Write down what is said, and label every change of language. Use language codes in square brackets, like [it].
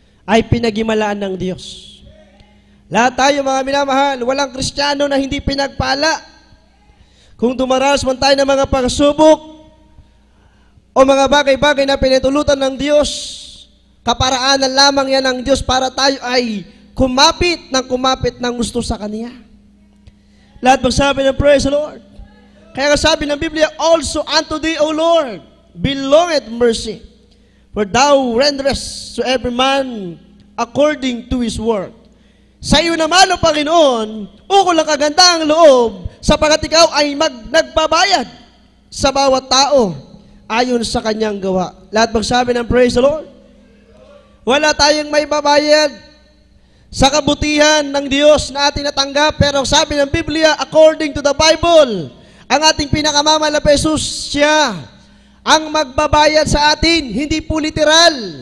[tl] ay pinaghimalaan ng Diyos. Lahat tayo mga minamahal, walang Kristiyano na hindi pinagpala. Kung dumaranas man tayo ng mga pagsubok o mga bagay-bagay na pinatulutan ng Diyos, kaparaanan lamang yan ng Diyos para tayo ay kumapit ng gusto sa Kanya. Lahat magsabi ng [en] praise the Lord. [tl] Kaya sabi ng Biblia, [en] also unto thee, O Lord, belongeth mercy, for thou renderest to every man according to his work. [tl] Sa iyo naman, O Panginoon, ukol ang kagandang loob, sapagat ikaw ay nagbabayad sa bawat tao ayon sa kanyang gawa. Lahat magsabi ng [en] praise the Lord. [tl] Wala tayong may babayad sa kabutihan ng Diyos na ating natanggap, pero sabi ng Biblia, [en] according to the Bible, [tl] ang ating pinakamamahal na Jesus, siya ang magbabayad sa atin, hindi po literal.